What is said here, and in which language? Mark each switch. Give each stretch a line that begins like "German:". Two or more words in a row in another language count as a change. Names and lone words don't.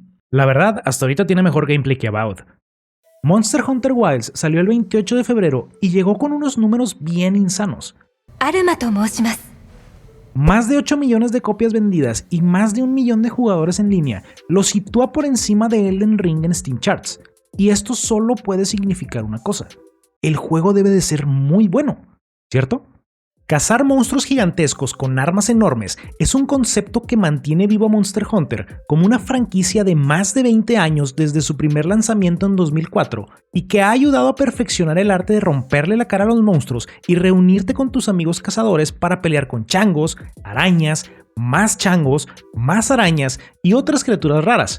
Spanish: La verdad, hasta ahorita tiene mejor gameplay que Avowed. Monster Hunter Wilds salió el 28 de febrero y llegó con unos números bien insanos.
Japanese: アルマと申します。
Spanish: Más de 8 millones de copias vendidas y más de 1 millón de jugadores en línea lo sitúa por encima de Elden Ring en Steam Charts. Y esto solo puede significar una cosa: el juego debe de ser muy bueno, ¿cierto? Cazar monstruos gigantescos con armas enormes es un concepto que mantiene vivo a Monster Hunter como una franquicia de más de 20 años desde su primer lanzamiento en 2004 y que ha ayudado a perfeccionar el arte de romperle la cara a los monstruos y reunirte con tus amigos cazadores para pelear con changos, arañas, más changos, más arañas y otras criaturas raras.